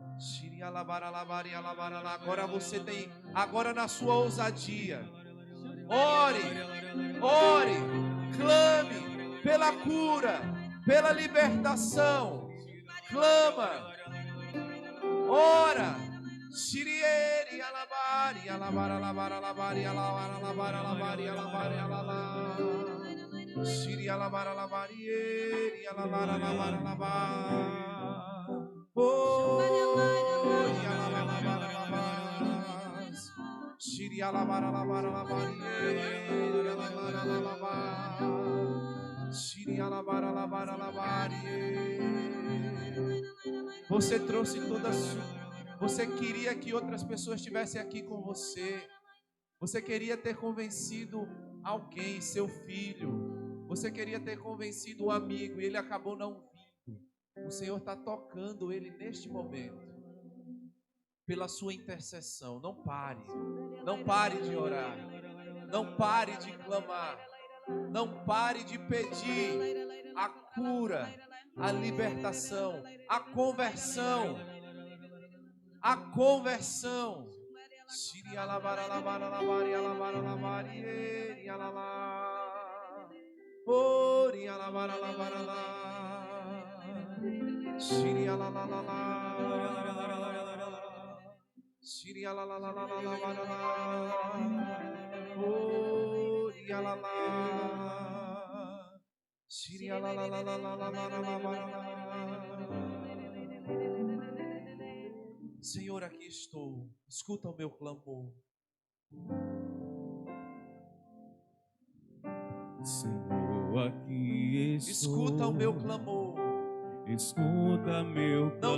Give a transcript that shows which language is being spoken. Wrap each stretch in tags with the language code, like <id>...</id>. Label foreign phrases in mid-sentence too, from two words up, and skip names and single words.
<pt>Agora você tem, agora na sua ousadia, ore, clame pela cura, pela libertação, clama, ora. Shirieri alabari alabara alabara alabari alabara alabara alabari alabari alabara. Shiri alabara alabari eri alabara alabara alabara. Oh, alabara alabara. Shiri alabara alabara alabari eri alabara alabara. Shiri alabara alabara alabari. Você trouxe toda a sua. Você queria que outras pessoas estivessem aqui com você. Você queria ter convencido alguém, seu filho. Você queria ter convencido um amigo e ele acabou não vindo. O Senhor está tocando ele neste momento. Pela sua intercessão. Não pare. Não pare de orar. Não pare de clamar. Não pare de pedir a cura, a libertação, a conversão. A conversão. Shiri alabara alabara alabari alabara alabari eri alala. Ori alabara alabara alabara. Shiri alala alala. Shiri alala alala alabara alala. Ori alala. Shiri alala alala alabara alabara. Senhor, aqui estou. Escuta o meu clamor. Senhor, aqui estou. Escuta o meu clamor. Escuta meu clamor.</pt>